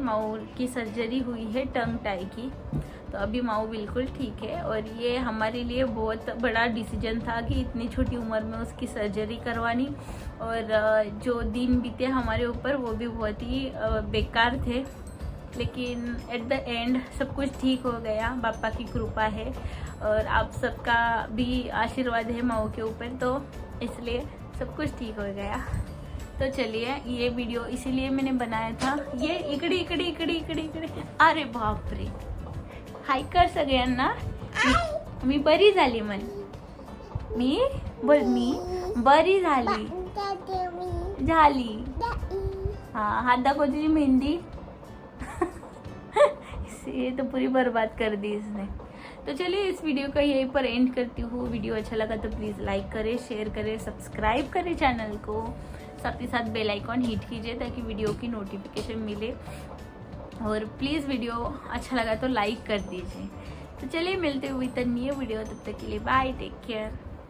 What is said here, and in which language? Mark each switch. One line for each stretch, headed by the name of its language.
Hindi: माऊ की सर्जरी हुई है टंग टाई की, तो अभी माऊ बिल्कुल ठीक है, और ये हमारे लिए बहुत बड़ा डिसीजन था कि इतनी छोटी उम्र में उसकी सर्जरी करवानी, और जो दिन बीते हमारे ऊपर वो भी बहुत ही बेकार थे, लेकिन
English: at the end
Hindi: सब कुछ ठीक हो गया, बापा की कृपा है और आप सबका भी आशीर्वाद है माऊ के ऊपर, तो इसलिए सब कुछ ठीक हो गया। तो चलिए, ये वीडियो इसीलिए मैंने बनाया था।
Marathi: ये इकडे अरे बाप रे, हाय कर सगळ्यांना। मी बरी झाली म्हण, मी बरी झाली हाँ, हाथ दाखव तुझी मेहंदी।
Hindi: ये तो पूरी बर्बाद कर दी इसने। तो चलिए, इस वीडियो का यहीं पर एंड करती हूँ। वीडियो अच्छा लगा तो प्लीज़ लाइक करें, शेयर करें, सब्सक्राइब करें चैनल को, साथ ही साथ बेल आइकॉन हिट कीजिए ताकि वीडियो की नोटिफिकेशन मिले, और प्लीज़ वीडियो अच्छा लगा तो लाइक कर दीजिए। तो चलिए, मिलते हुए तक न्यू वीडियो, तब तक के लिए बाय, टेक केयर।